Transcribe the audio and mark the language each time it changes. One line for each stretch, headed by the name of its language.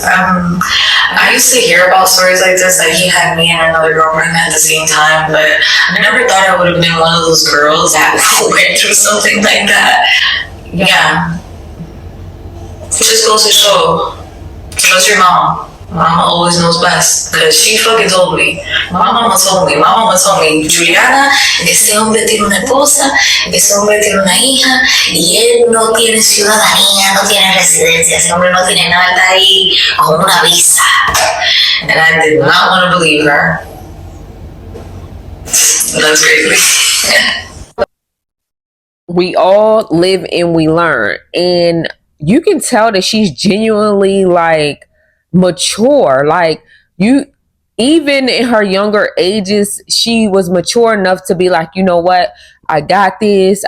English: I used to hear about stories like this, that he had me and another girlfriend at the same time, but I never thought I would have been one of those girls that went through something like that. Yeah. Just goes to show, trust your mom. Mama always knows best, because she fucking told me. My mama told me, Juliana,
Spanish: ese hombre tiene una esposa, ese hombre tiene una hija, y él no tiene ciudadanía, no tiene residencia, ese hombre no tiene nada, está ahí con una visa.
English: And I did not want to believe her. That's crazy. We all live and we learn. And you can tell that she's genuinely like mature. Like, you, even in her younger ages, she was mature enough to be like, you know what, I got this.